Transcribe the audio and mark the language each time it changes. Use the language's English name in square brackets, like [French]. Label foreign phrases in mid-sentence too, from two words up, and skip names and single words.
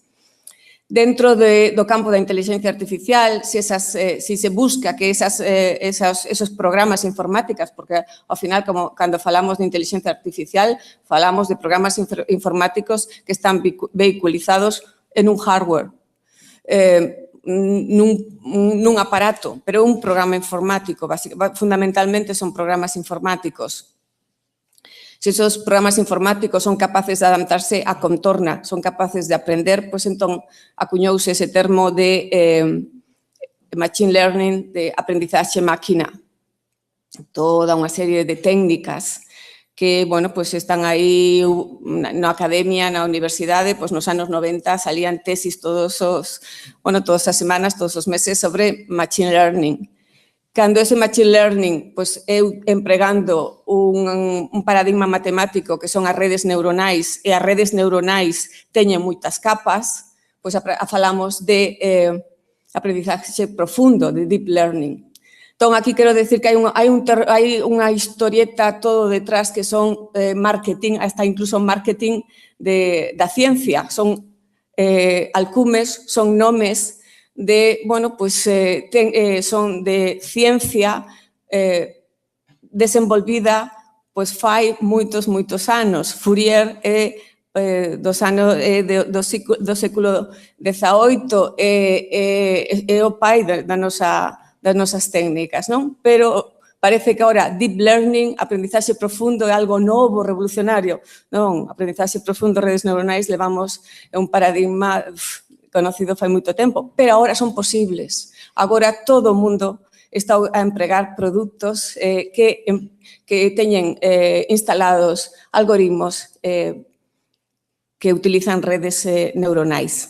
[Galician] Dentro do campo da inteligencia artificial, se se busca que esos programas informáticos, porque ao final, cando falamos de inteligencia artificial, falamos de programas informáticos que están vehiculizados en un hardware, nun aparato, pero un programa informático, fundamentalmente son programas informáticos. Se esos programas informáticos son capaces de adaptarse a contorna, son capaces de aprender, pois entón acuñouse ese termo de [English] machine learning, [Galician] de aprendizaxe máquina. Toda unha serie de técnicas que, bueno, pois están aí na academia, na universidade, pois nos anos 90 salían tesis todas as semanas, todos os meses sobre [English] machine learning. [Galician] Cando ese [English] machine learning [Galician] pois, é empregando un paradigma matemático que son as redes neuronais e as redes neuronais teñen moitas capas, pois falamos de aprendizaxe profundo, de [English] deep learning. [Galician] Entón, aquí quero decir que hai unha historieta todo detrás que son marketing, hasta incluso marketing da ciencia. Son alcumes, son nomes de, bueno, pois son de ciencia desenvolvida pois fai moitos anos. Fourier é do século XVIII é o pai das nosas técnicas, non? Pero parece que agora [English] deep learning, [Galician] aprendizaxe profundo é algo novo, revolucionario. Non, aprendizaxe profundo, redes neuronais, levamos un paradigma conocido fai moito tempo, pero agora son posibles. Agora todo o mundo está a empregar produtos que teñen instalados algoritmos que utilizan redes neuronais.